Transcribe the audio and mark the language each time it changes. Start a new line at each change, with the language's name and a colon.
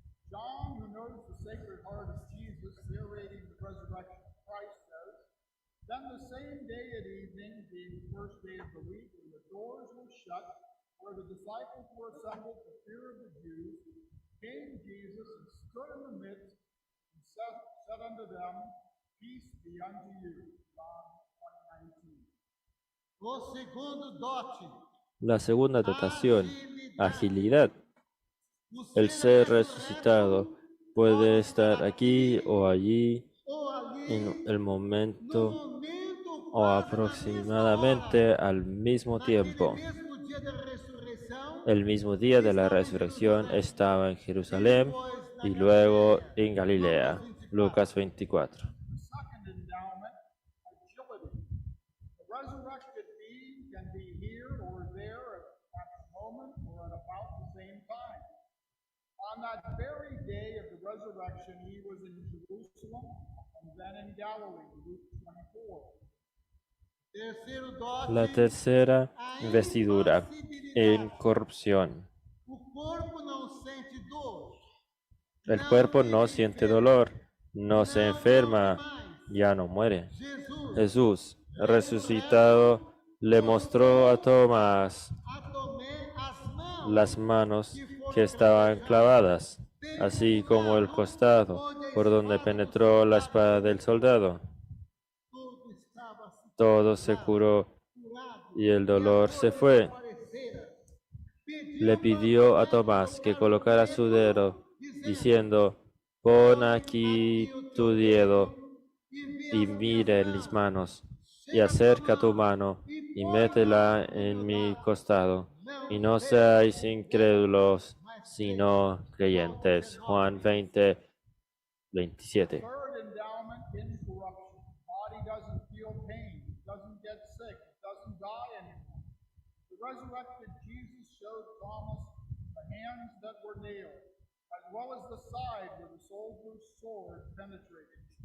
English: John, who knows the Sacred Heart of Jesus, narrating the resurrection of Christ, says, then the same day at evening, being the first day of the week, when the doors were shut, where the disciples were assembled for fear of the Jews, came Jesus and stood in the midst and said unto them, peace be unto you. John 1:19.
Portuguese: O segundo dote,
Spanish: La segunda dotación, agilidad.
Portuguese: o
Spanish: El ser resucitado puede estar aquí o allí
Portuguese: ou ali,
Spanish: en el momento
Portuguese: momento
Spanish: o aproximadamente al mismo tiempo.
Portuguese: mesmo dia da ressurreição,
Spanish: El mismo día de la resurrección estaba en Jerusalén y luego en Galilea. Lucas 24.
English: The second endowment, agility. The resurrected being can be here or there at the moment or at about the same time. On that very day of the resurrection, he was in Jerusalem and then in Galilee, Luke 24.
Portuguese: terceiro dote,
Spanish: La tercera investidura, incorrupción.
Portuguese: o corpo não sente dor,
Spanish: El cuerpo no siente dolor, no se enferma, ya no muere.
Portuguese: Jesus,
Spanish: Jesús, resucitado, le mostró a Tomás
Portuguese: a Tomé as mãos,
Spanish: las manos que estaban clavadas, así como el costado por donde penetró la espada del soldado.
Portuguese: tudo estava
Spanish: Todo se curó
Portuguese: curado,
Spanish: y el dolor se fue. parecera. Le pidió a Tomás que colocara su dedo, diciendo: pon aquí tu dedo y mire mis manos, y acerca tu mano y métela en mi costado, y no seáis incrédulos, sino creyentes. Juan 20:27.
English: Third endowment, incorruption. The body doesn't feel pain, it doesn't get sick, it doesn't die anymore. The resurrected Jesus showed Thomas the hands that were nailed, as well as the side where the soldier's sword penetrated.